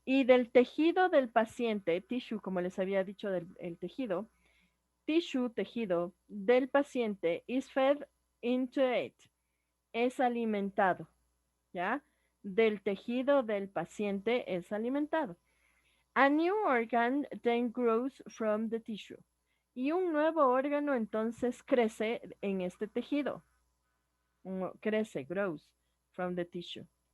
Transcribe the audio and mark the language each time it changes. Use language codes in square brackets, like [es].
[es] Y del tejido del paciente, tissue, como les había dicho el tejido, tejido del paciente [en] is fed into it, [es] es alimentado, ¿ya? Del tejido del paciente es alimentado. [en] A new organ then grows from the tissue. [es] Y un nuevo órgano entonces crece en este tejido. Crece, [en] grows from the tissue.